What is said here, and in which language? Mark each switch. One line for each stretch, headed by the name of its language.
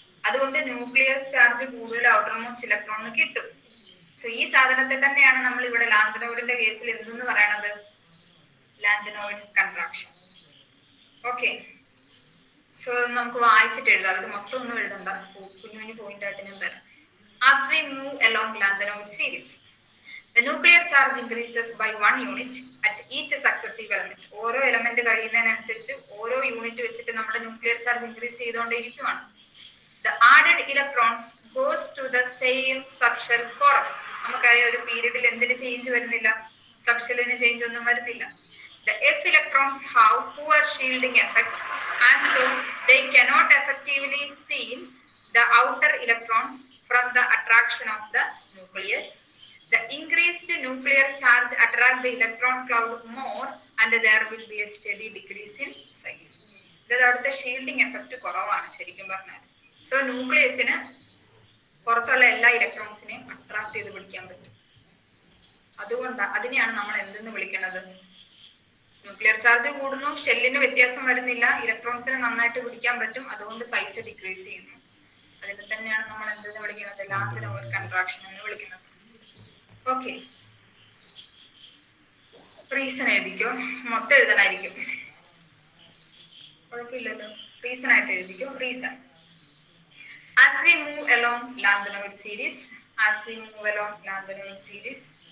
Malayalam: അതുകൊണ്ട് nuclear charge കൂടുതൽ outermost ഇലക്ട്രോണിന് കിട്ടും. സോ ഈ സാധനത്തെ തന്നെയാണ് നമ്മൾ ഇവിടെ ലാന്തനോയിഡിന്റെ കേസിൽ എന്തെന്ന് പറയണത്? Lanthanoid contraction. ഓക്കെ, സോ നമുക്ക് വായിച്ചിട്ട് എഴുതാം. ഇത് മൊത്തം ഒന്നും എഴുതണ്ട, കുഞ്ഞു കുഞ്ഞു പോയിന്റ് ആയിട്ട് ഞാൻ തരാം.
English: As we move along lanthanoid series, the nuclear charge increases by 1 unit at each successive element.
Malayalam: ഓരോ എലമെന്റ് കഴിയുന്നതിനനുസരിച്ച് ഓരോ യൂണിറ്റ് വെച്ചിട്ട് നമ്മുടെ nuclear charge increase ചെയ്തുകൊണ്ടേയിരിക്കുവാണ്.
English: The added electrons goes to the same subshell 4f.
Malayalam: നമുക്കറിയാം ഒരു പീരീഡിൽ എന്തിന് ചേഞ്ച് വരുന്നില്ല? സബ്ഷെല്ലിന് change ഒന്നും വരുന്നില്ല.
English: The f electrons have poor shielding effect and so they cannot effectively seal the outer electrons from the attraction of the nucleus. The increased nuclear charge attract the electron cloud more and there will be a steady decrease in size.
Malayalam: ഇത് അവിടുത്തെ shielding effect കുറവാണ് ശരിക്കും പറഞ്ഞാൽ. So ന്യൂക്ലിയസിന് പുറത്തുള്ള എല്ലാ ഇലക്ട്രോൺസിനെയും attract ചെയ്ത് പിടിക്കാൻ പറ്റും. അതുകൊണ്ട് അതിനെയാണ് നമ്മൾ എന്തെന്ന് വിളിക്കുന്നത്? ന്യൂക്ലിയർ ചാർജ് കൂടുന്നു, ഷെല്ലിന് വ്യത്യാസം വരുന്നില്ല, ഇലക്ട്രോൺസിനെ നന്നായിട്ട് പിടിക്കാൻ പറ്റും, അതുകൊണ്ട് സൈസ് ഡിക്രീസ് ചെയ്യുന്നു. അതിനെ തന്നെയാണ് നമ്മൾ എന്തെന്ന് വിളിക്കുന്നത്? ലാന്തനോയിഡ് കൺട്രാക്ഷൻ എന്ന് വിളിക്കുന്നത്. ഓക്കെ, റീസൺ എഴുതിക്കോ. മൊത്തം എഴുതണായിരിക്കും, കുഴപ്പമില്ലല്ലോ. റീസൺ ആയിട്ട് എഴുതിക്കോ.
English: reason: as we move along lanthanoid series, as we move along lanthanoid series,